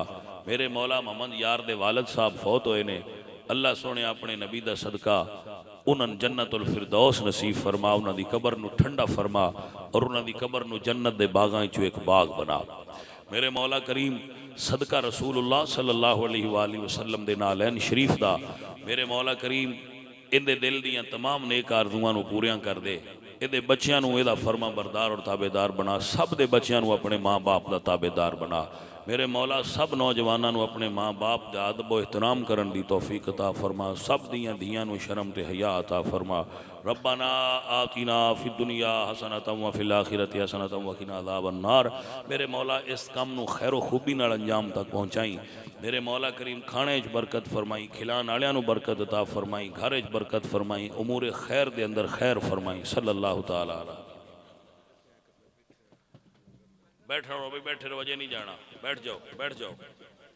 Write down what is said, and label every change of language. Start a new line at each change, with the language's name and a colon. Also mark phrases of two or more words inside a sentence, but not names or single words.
Punjabi: میرے مولا محمد یار دے والد صاحب فوت ہوئے نے، اللہ سوہنے اپنے نبی دا صدقہ انہاں نے
Arabic: جنة الفردوس
Punjabi: نصیب فرما، انہاں نے قبر نوں ٹھنڈا فرما اور انہاں نے قبر نوں جنت دے باغاں چوں اک باغ بنا. میرے مولا کریم صدقہ
Arabic: رسول الله صلى الله عليه وسلم
Punjabi: دے نعلین شریف دا میرے مولا کریم ایہدے دل دیاں تمام نیک آرزوآں نوں پوریاں کر دے، ایہدے بچیاں نوں ایہدا فرمانبردار اور تابعدار بنا، سب دے بچیاں نوں اپنے ماں باپ دا تابعدار بنا. میرے مولا سب نوجواناں نوں اپنے ماں باپ دا ادب و احترام کرن دی توفیق عطا فرما، سب دیاں دھیاں نوں شرم تے حیا عطا فرما.
Arabic: ربنا آتنا في الدنيا حسنة وفي الآخرة حسنة وقنا عذاب النار.
Punjabi: میرے مولا اس کم نوں خیر و خوبی نال انجام تک پہنچائیں. میرے مولا کریم کھانے چ برکت فرمائیں، کھلان والیاں نوں برکت عطا فرمائیں، گھر چ برکت فرمائیں، امور خیر دے اندر خیر فرمائیں.
Arabic: صلى الله تعالى عليه.
Urdu: بیٹھ رہو بھائی، بیٹھے رہو، وجہ نہیں جانا، بیٹھ جاؤ بیٹھ جاؤ.